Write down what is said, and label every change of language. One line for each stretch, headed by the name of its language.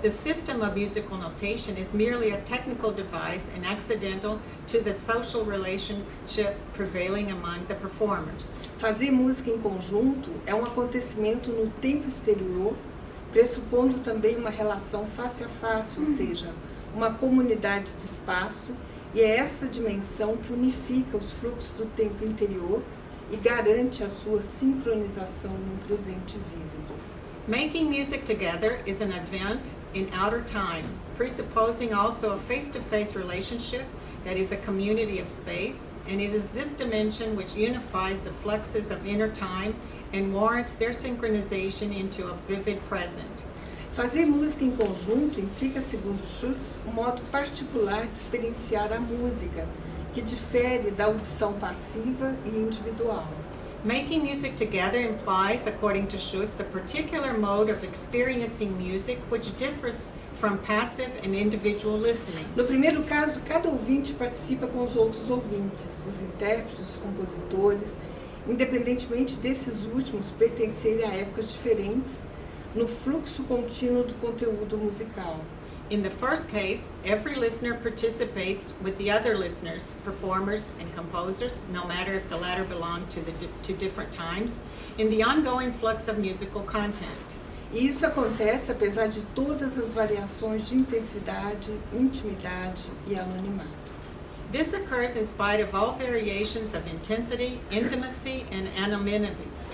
English: the system of musical notation is merely a technical device and accidental to the social relationship prevailing among the performers.
Portuguese: Fazer música em conjunto é um acontecimento no tempo exterior, pressupondo também uma relação face a face, ou seja, uma comunidade de espaço, e é esta dimensão que unifica os fluxos do tempo interior e garante a sua sincronização no presente vívido.
English: Making music together is an event in outer time, presupposing also a face-to-face relationship that is a community of space, and it is this dimension which unifies the fluxes of inner time and warrants their synchronization into a vivid present.
Portuguese: Fazer música em conjunto implica, segundo Schutz, um modo particular de experienciar a música, que difere da audição passiva e individual.
English: Making music together implies, according to Schutz, a particular mode of experiencing music which differs from passive and individual listening.
Portuguese: No primeiro caso, cada ouvinte participa com os outros ouvintes, os intérpretes, os compositores, independentemente desses últimos pertencerem a épocas diferentes, no fluxo contínuo do conteúdo musical.
English: In the first case, every listener participates with the other listeners, performers, and composers, no matter if the latter belong to different times, in the ongoing flux of musical content.
Portuguese: E isso acontece apesar de todas as variações de intensidade, intimidade e anonimato.
English: This occurs in spite of all variations of intensity, intimacy, and anonymity.